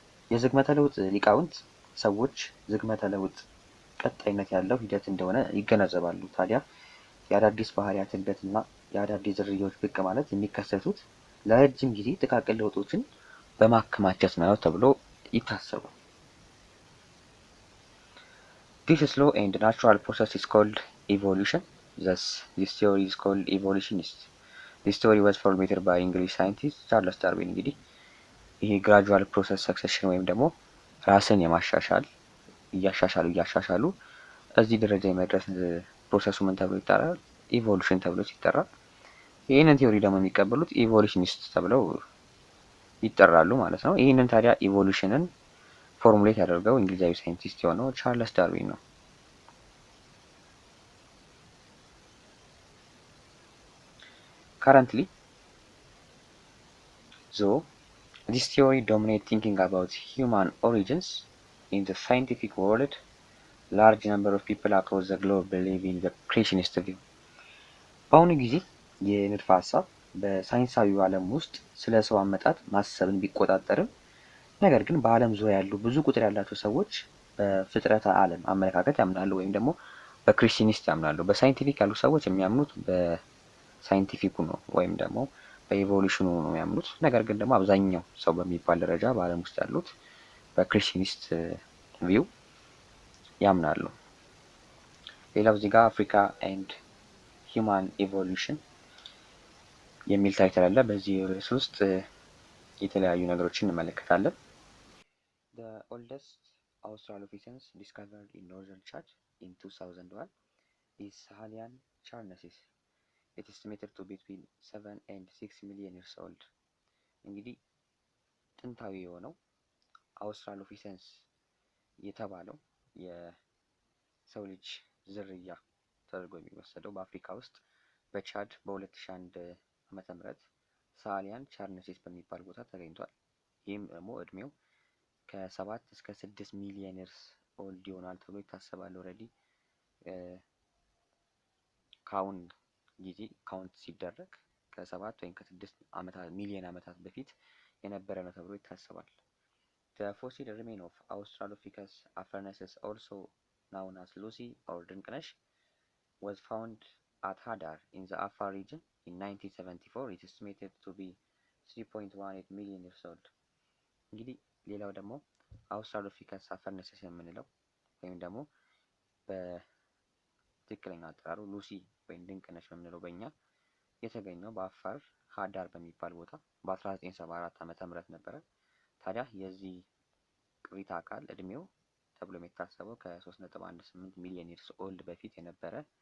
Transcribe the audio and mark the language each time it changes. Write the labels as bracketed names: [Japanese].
[Amharic] የዝግመተ ለውጥ ሊቃውንት ሰዎች ዝግመተ ለውጥ ቀጣይነት ያለው ሂደት እንደሆነ ይገነዘባሉ። ታዲያ የአዳዲስ ባህሪያት እድገትና የአዳዲስ ዝርያዎች ብቅ ማለት የሚከሰቱት ለረጅም ጊዜ ጥቃቅን ለውጦችን በማከማቸት ነው ተብሎ ይታሰባል። [English] This slow and natural process is called evolution. Thus, this theory is called evolutionist. This theory was formulated by English scientist [Amharic] ቻርለስ ዳርዊን። እንግዲህ ይሄ ግራጁዋል ፕሮሰስ ሰክሴሽን ወይም ደግሞ ራስን የማሻሻል እያሻሻሉ እዚህ ደረጃ የመድረስ ፕሮሰሱ ምን ተብሎ ይጠራል? ኢቮሉሽን ተብሎ ሲጠራ፣ ይህንን ቲዮሪ ደግሞ የሚቀበሉት ኢቮሉሽኒስት ተብለው ይጠራሉ ማለት ነው። ይህንን ታዲያ ኢቮሉሽንን ፎርሙሌት ያደርገው እንግሊዛዊ ሳይንቲስት የሆነው ቻርለስ ዳርዊን ነው። [English] Currently, though, this theory dominates thinking about human origins in the scientific world. Large number of people across the globe believe in the creationist view. [Amharic] በአሁኑ ጊዜ የንድፈ ሀሳብ በሳይንሳዊው ዓለም ውስጥ ስለ ሰው አመጣጥ ማሰብን ቢቆጣጠርም ነገር ግን በዓለም ዙሪያ ያሉ ብዙ ቁጥር ያላቸው ሰዎች በፍጥረተ ዓለም አመለካከት ያምናሉ ወይም ደግሞ በክሪስቲኒስት ያምናሉ። በሳይንቲፊክ ያሉ ሰዎች የሚያምኑት በሳይንቲፊኩ ነው ወይም ደግሞ በኢቮሉሽኑ ነው የሚያምኑት። ነገር ግን ደግሞ አብዛኛው ሰው በሚባል ደረጃ በዓለም ውስጥ ያሉት በክሪስቲኒስት ቪው ያምናሉ። ሌላው እዚህ ጋር አፍሪካ ኤንድ ሂውማን ኢቮሉሽን የሚል ታይትል አለ። በዚህ ርዕስ ውስጥ የተለያዩ ነገሮችን እንመለከታለን። [English] The oldest Australopithecus discovered in northern Chad in 2001 is Sahalian charnesis. It is estimated to be between 7 and 6 million years old. [Amharic] እንግዲህ ጥንታዊ የሆነው አውስትራሎፒተንስ የተባለው የሰው ልጅ ዝርያ ተደርጎ የሚወሰደው በአፍሪካ ውስጥ በቻድ በ2001 ዓመተ ምህረት ሳሊያን ቻርነሲስ በሚባል ቦታ ተገኝቷል። ይህም ደግሞ እድሜው ከ7 እስከ 6 ሚሊዮን ይርስ ኦልድ ይሆናል ተብሎ ይታሰባል። ኦልሬዲ ካሁን ጊዜ ካውንት ሲደረግ ከ7 ወይም ከ6 ሚሊዮን ዓመታት በፊት የነበረ ነው ተብሎ ይታሰባል። [English] The fossil remain of Australopithecus afarensis, also known as Lucy or ድንቅነሽ, was found at Hadar in the Afar region in 1974. It is estimated to be 3.18 million years old. [Amharic] እንግዲህ ሌላው ደግሞ አውስትራሎፒተከስ አፈርነሲስ የምንለው ወይም ደግሞ በትክክለኛ አጠራሩ ሉሲ ወይም ድንቅነሽ የምንለው በእኛ የተገኘው በአፋር ሀዳር በሚባል ቦታ በ1974 ዓመተ ምህረት ነበረ። ታዲያ የዚህ ቅሪተ አካል እድሜው ተብሎ የሚታሰበው ከ3.18 ሚሊዮን ይርስ ኦልድ በፊት የነበረ